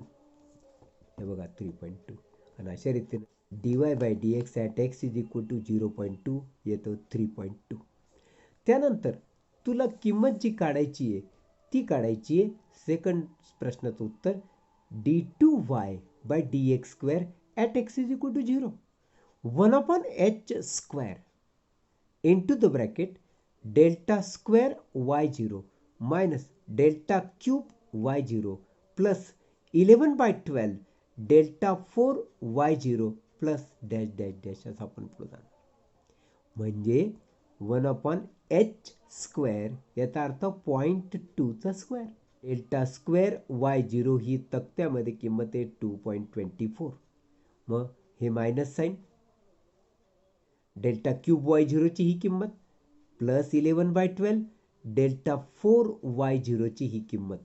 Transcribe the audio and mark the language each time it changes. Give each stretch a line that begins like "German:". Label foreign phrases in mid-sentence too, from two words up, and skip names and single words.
Marathi: हे बघा 3.2 आणि अशा रीतीने dy
English: by dx at x is equal to
Marathi: 0.2 येतो 3.2. त्यानंतर तुला किंमत जी काढायची आहे ती काढायची आहे सेकंड प्रश्नाचं उत्तर
English: d2y by dx square at x is equal to 0. 1/h स्क्वेअर into the bracket delta square y0 minus delta cube y0 plus 11/12 delta 4 y0 plus dash dash dash
Marathi: असं आपण पुढे जाणार. म्हणजे 1/h स्क्वेअर याचा अर्थ 0.2चा स्क्वेअर.
English: delta square y0
Marathi: ही तक्त्यामध्ये किंमत आहे 2.24. मग हे
English: minus sign delta cube y0
Marathi: ची ही किंमत
English: plus 11/12 delta 4 y0
Marathi: ची ही किंमत.